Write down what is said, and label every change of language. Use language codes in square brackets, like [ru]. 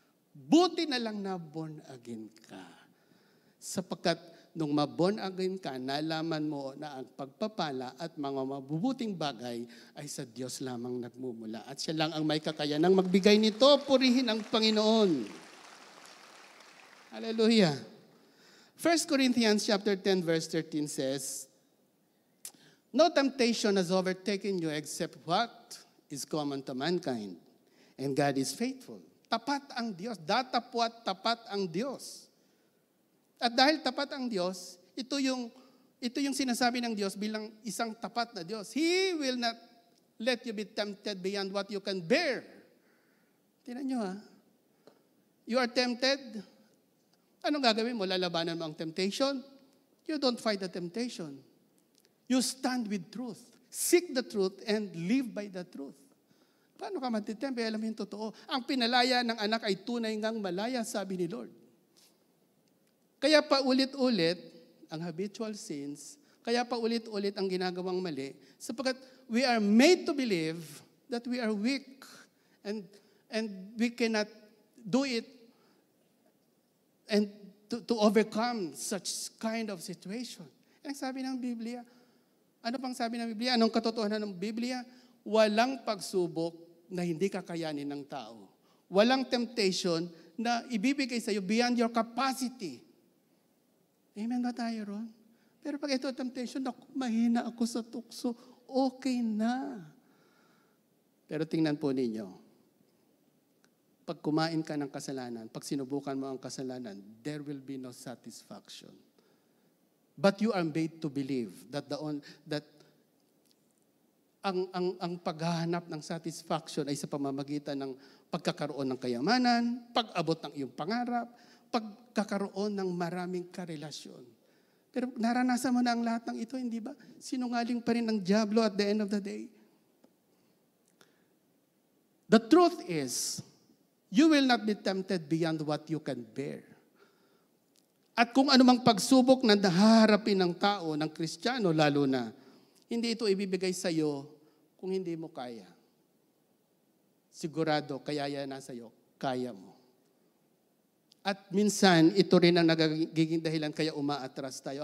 [tl] Buti na lang na born again ka. Sapagkat nung ma-born again ka, nalaman mo na ang pagpapala at mga mabubuting bagay ay sa Diyos lamang nagmumula. At siya lang ang may kakayanang magbigay nito. Purihin ang Panginoon. Hallelujah. [en] 1 Corinthians chapter 10 verse 13 says, no temptation has overtaken you except what is common to mankind. And God is faithful. [tl] Tapat ang Diyos. Datapwat tapat ang Diyos. At dahil tapat ang Diyos, ito yung sinasabi ng Diyos bilang isang tapat na Diyos. [en] He will not let you be tempted beyond what you can bear. [tl] Tingnan nyo ha. [en] You are tempted. [tl] Anong gagawin mo? Lalabanan mo ang temptation? [en] You don't fight the temptation. You stand with truth. Seek the truth and live by the truth. [tl] Paano ka matitempe? Alam mo yung totoo. Ang pinalaya ng anak ay tunay ngang malaya, sabi ni Lord. Kaya pa ulit-ulit ang habitual sins, kaya pa ulit-ulit ang ginagawang mali, sapagkat [en] we are made to believe that we are weak and we cannot do it and to overcome such kind of situation. [tl] Ang sabi ng Biblia, ano pang sabi ng Biblia? Anong katotohanan ng Biblia? Walang pagsubok na hindi kakayanin ng tao. Walang temptation na ibibigay sa iyo [en] beyond your capacity. [tl] Amen ba tayo ron? Pero pag ito temptation, mahina ako sa tukso, okay na. Pero tingnan po ninyo, pag kumain ka ng kasalanan, pag sinubukan mo ang kasalanan, [en] there will be no satisfaction. But you are made to believe that [tl] ang paghahanap ng satisfaction ay sa pamamagitan ng pagkakaroon ng kayamanan, pag-abot ng iyong pangarap, pagkakaroon ng maraming karelasyon. Pero naranasan mo na ang lahat ng ito, hindi ba? Sinungaling pa rin ng dyablo [en] at the end of the day. The truth is, you will not be tempted beyond what you can bear. [tl] At kung anumang pagsubok na nahaharapin ng tao, ng Kristiyano lalo na, hindi ito ibibigay sa iyo kung hindi mo kaya. Sigurado, kaya yan nasa iyo, kaya mo. At minsan, ito rin ang nagiging dahilan kaya umaatras tayo.